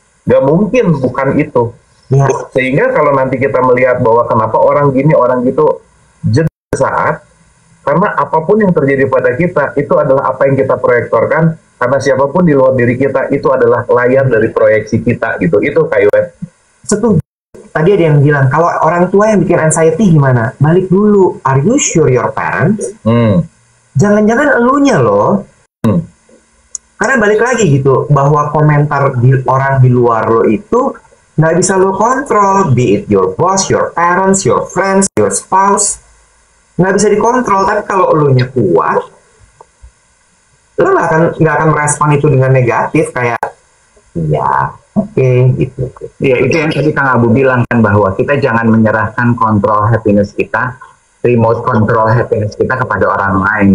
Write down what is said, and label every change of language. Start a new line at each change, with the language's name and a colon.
Indonesian: Gak mungkin bukan itu. Ya. Sehingga kalau nanti kita melihat bahwa kenapa orang gini, orang gitu, jadi saat, karena apapun yang terjadi pada kita, itu adalah apa yang kita proyektorkan Karena siapapun di luar diri kita itu adalah layar dari proyeksi kita gitu. Itu Kak Iwet. Setuju. Tadi ada yang bilang, kalau orang tua yang bikin anxiety gimana? Balik dulu,
English: are you sure your parents?
Indonesian: Jangan-jangan elunya loh. Karena balik lagi gitu, bahwa komentar orang di luar lo itu nggak bisa lo kontrol.
English: Be it your boss, your parents, your friends, your spouse.
Indonesian: Nggak bisa dikontrol. Tapi kalau elunya kuat, lo nggak akan merespon itu dengan negatif. Kayak, ya oke, gitu. Ya, itu yang tadi Kang Abu bilang kan, bahwa kita jangan menyerahkan kontrol happiness kita, remote control happiness kita kepada orang lain.